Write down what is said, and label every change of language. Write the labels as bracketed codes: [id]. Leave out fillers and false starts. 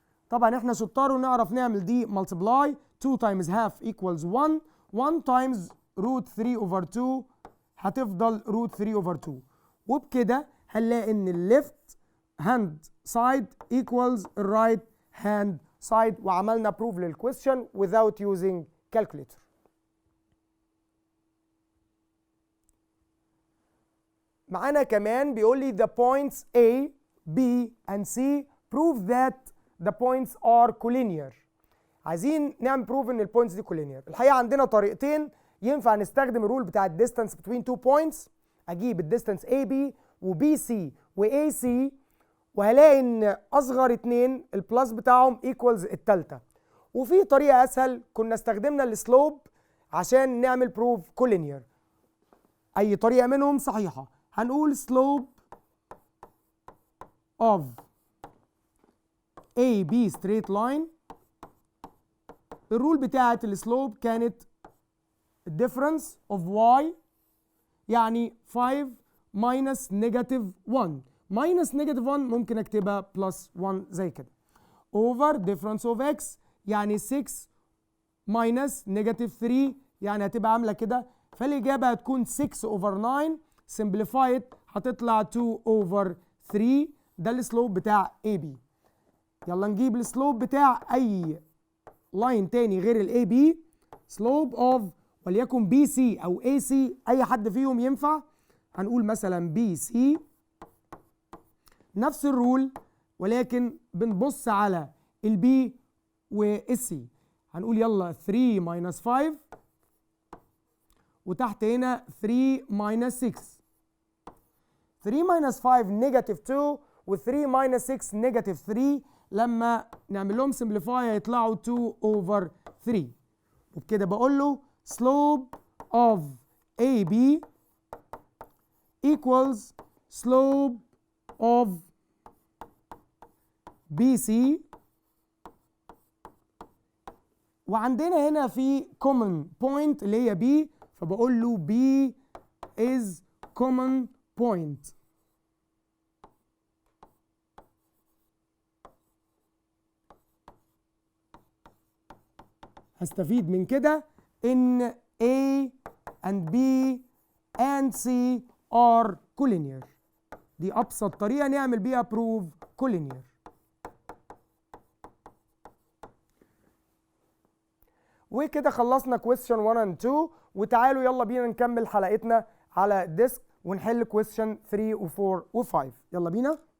[ar] طبعا احنا شطار ونعرف نعمل دي ملتبلاي 2 تايمز هاف ايكوالز 1 تايمز روت 3 اوفر 2 هتفضل روت 3 اوفر 2 وبكده هنلاقي ان الليفت هاند سايد ايكوالز الرايت هاند سايد وعملنا بروف للكويستشن [en] without using calculator. [ar] معانا كمان بيقول لي [en] the points A, B and C prove that the points are collinear. [ar] عايزين نعمل بروف ان البوينتس دي collinear. الحقيقه عندنا طريقتين ينفع نستخدم الرول بتاع الديستانس [en] between two points. [ar] اجيب الديستانس AB و BC و AC وهلاقي ان اصغر اتنين البلس بتاعهم ايكوالز التالتة. وفي طريقه اسهل كنا استخدمنا السلوب عشان نعمل بروف collinear. اي طريقه منهم صحيحه. هنقول [en] slope of AB straight line. [ar] الرول بتاعت السلوب كانت [en] difference of y [ar] يعني 5 minus negative 1 minus negative 1 ممكن اكتبها plus 1 زي كده over difference of x يعني 6 minus negative 3 يعني هتبقى عامله كده فالاجابه هتكون 6 over 9 simplified هتطلع 2 over 3. ده السلوب بتاع AB. يلا نجيب السلوب بتاع اي لاين تاني غير الاي بي. سلوب اوف وليكن بي سي او اي سي اي حد فيهم ينفع. هنقول مثلا بي سي نفس الرول ولكن بنبص على البي والسي. هنقول يلا 3 minus 5 وتحت هنا 3 minus 6. 3 minus 5 negative 2 و 3 minus 6 negative 3 لما نعمل لهم سمبليفاي هيطلعوا 2 over 3 وبكده بقول له [en] slope of AB equals slope of BC. [ar] وعندنا هنا في common point اللي هي B فبقول له [en] B is common point. [ar] هستفيد من كده ان [en] A and B and C are collinear. [ar] دي ابسط طريقه نعمل بيها proof collinear. وكده خلصنا question 1 and 2 وتعالوا يلا بينا نكمل حلقتنا على الديسك ونحل question 3 و 4 و 5. يلا بينا.